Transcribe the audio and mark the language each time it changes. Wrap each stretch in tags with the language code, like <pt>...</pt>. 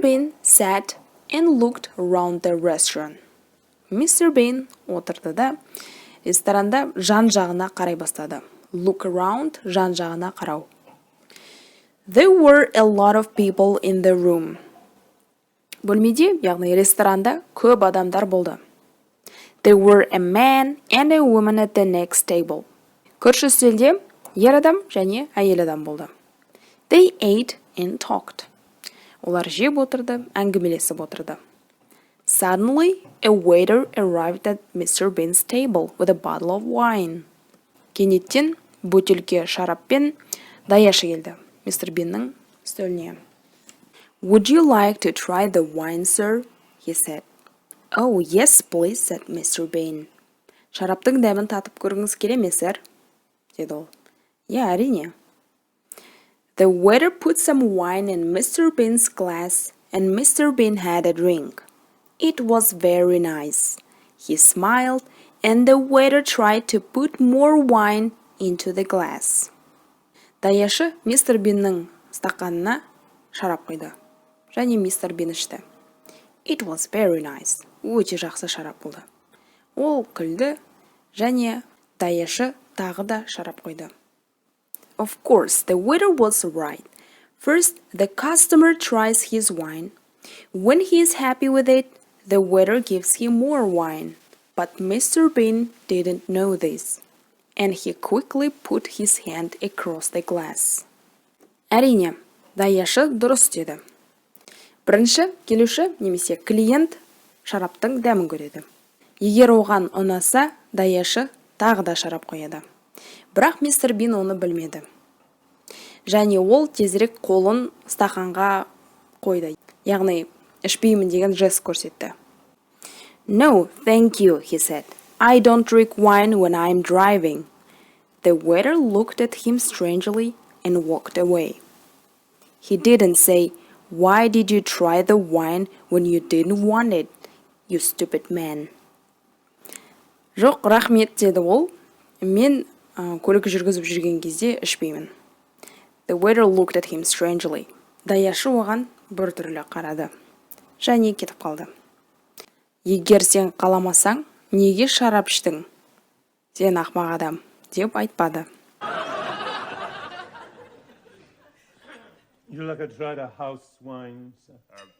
<en>Bin sat and looked around the restaurant. Mr.</en> <kk>Bin отырды да, ресторанда жан-жағына қарай бастады.</kk> <en>Look around,</en> <kk>жан-жағына қарау.</kk> <en>There were a lot of people in the room.</en> <kk>Бөлмеде, яғни ресторанда көп адамдар болды.</kk> <en>There were a man and a woman at the next table.</en> <kk>Көрші үстелде ер адам және әйел адам болды.</kk> <en>They ate and talked.</en> <kk>Олар жеп отырды, әңгімелесіп отырды.</kk> <en>Suddenly, a waiter arrived at Mr. Bin's table with a bottle of wine.</en> <kk>Кенеттен бөтелке шараппен даяшы келді Мистер Биннің үстеліне.</kk> <en>Would you like to try the wine, sir? He said. Oh, yes, please, said Mr. Bin.</en> <kk>Шараптың дәмін татып көргіңіз келе ме, сэр? Деді ол. Я, әрине.</kk> <en>The waiter put some wine in Mr. Bin's glass, and Mr. Bin had a drink. It was very nice. He smiled, and the waiter tried to put more wine into the glass.</en> <kk>Даяшы Мистер Биннің стақанына шарап құйды. Және Мистер Бин ішті.</kk> <en>It was very nice.</en> <kk>Өте жақсы шарап болды. Ол күлді, және даяшы тағы да шарап құйды.</kk> <en>Of course, the waiter was right. First, the customer tries his wine. When he is happy with it, the waiter gives him more wine. But Mr. Bin didn't know this, and he quickly put his hand across the glass.</en> <kk>Әрине, даяшы дұрыс деді. Бірінші, келуші немесе клиент шараптың дәмін көреді. Егер оған ұнаса, даяшы тағы да шарап қояды. Бірақ мистер Бин оны білмеді. Және ол тезірек қолын стақанға қойды. Яғни, ішпеймін деген жест көрсетті.</kk> <en>No, thank you, he said. I don't drink wine when I'm driving. The waiter looked at him strangely and walked away. He didn't say, why did you try the wine when you didn't want it, you stupid man?</en> <kk>Жоқ, рахмет, деді ол. Мен көлік жүргізіп жүрген кезде ішпеймін.</kk> <en>The waiter looked at him strangely.</en> <kk>Даяшы оған бір түрлі қарады. Және кетіп қалды. Егер сен қаламасаң, неге шарап іштің? Сен ақымақ адам, деп айтпады.</kk> <en>You like to try the house wine, sir?</en>